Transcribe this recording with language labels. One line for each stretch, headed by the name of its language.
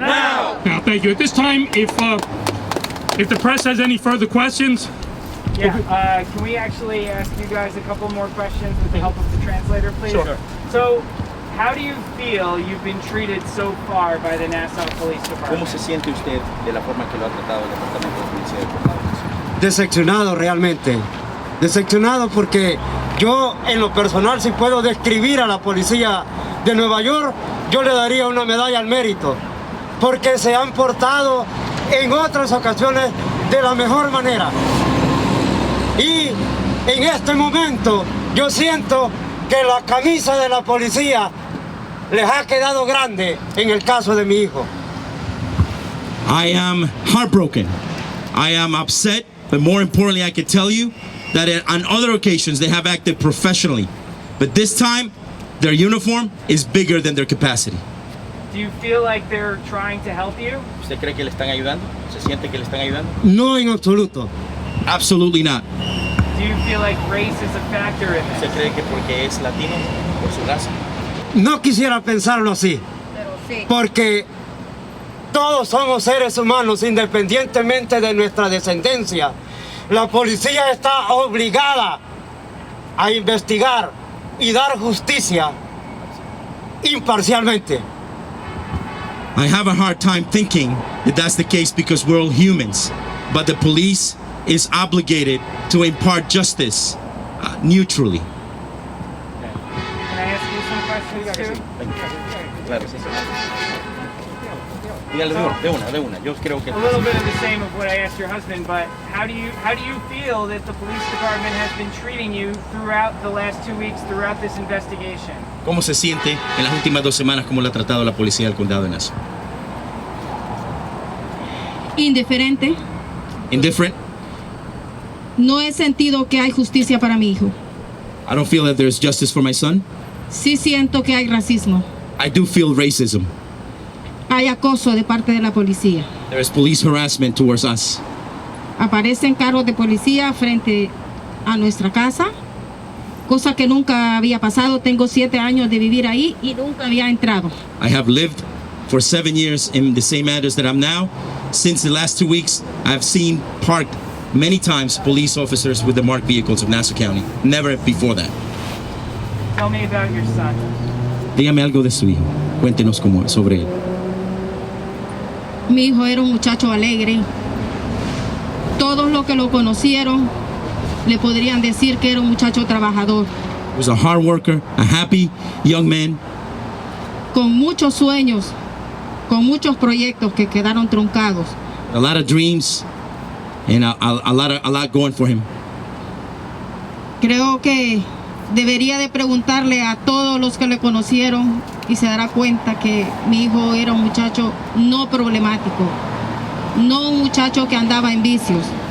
English: Now. Now, thank you. At this time, if the press has any further questions. Yeah, can we actually ask you guys a couple more questions with the help of the translator, please? Sure. So, How do you feel you've been treated so far by the Nassau Police
Spanish: ¿Cómo
English: Department?
Spanish: se siente usted de la forma que lo ha tratado el Departamento de Policía del Condado de Nassau? Decepcionado realmente. Decepcionado porque yo en lo personal, si puedo describir a la policía de Nueva York, yo le daría una medalla al mérito, porque se han portado en otras ocasiones de la mejor manera. Y en este momento yo siento que la camisa de la policía les ha quedado grande en el caso de mi hijo.
English: I am heartbroken. I am upset, but more importantly, I can tell you that on other occasions they have acted professionally, but this time their uniform is bigger than their capacity. Do you feel like they're trying to help you?
Spanish: ¿Usted cree que le están ayudando? ¿Se siente que le están ayudando? No en absoluto.
English: Absolutely not. Do you feel like race is a factor in
Spanish: ¿Usted
English: this?
Spanish: cree que porque es latino, por su raza? No quisiera pensarlo así, porque todos somos seres humanos independientemente de nuestra descendencia. La policía está obligada a investigar y dar justicia imparcialmente.
English: I have a hard time thinking that that's the case because we're all humans, but the police is obligated to impart justice neutrally. Can I ask you some questions too?
Spanish: Claro, sí, sí. Dígale de una. Yo creo que
English: A little bit of the same of what I asked your husband, but how do you feel that the police department has been treating you throughout the last 2 weeks, throughout this investigation?
Spanish: ¿Cómo se siente en las últimas 2 semanas cómo le ha tratado la policía del condado de Nassau? Indiferente.
English: Indifferent?
Spanish: No he sentido que hay justicia para mi hijo.
English: I don't feel that there's justice for my son.
Spanish: Sí siento que hay racismo.
English: I do feel racism.
Spanish: Hay acoso de parte de la policía.
English: There is police harassment towards us.
Spanish: Aparecen carros de policía frente a nuestra casa, cosa que nunca había pasado. Tengo 7 años de vivir ahí y nunca había entrado.
English: I have lived for 7 years in the same address that I'm now. Since the last 2 weeks, I've seen parked many times police officers with the marked vehicles of Nassau County. Never before that. Tell me about your son.
Spanish: Dígame algo de su hijo. Cuéntenos sobre él. Mi hijo era un muchacho alegre. Todos los que lo conocieron le podrían decir que era un muchacho trabajador,
English: He was a hard worker, a happy young man,
Spanish: con muchos sueños, con muchos proyectos que quedaron truncados.
English: a lot of dreams, and a lot going for him.
Spanish: Creo que debería de preguntarle a todos los que le conocieron y se dará cuenta que mi hijo era un muchacho no problemático, no un muchacho que andaba en vicios.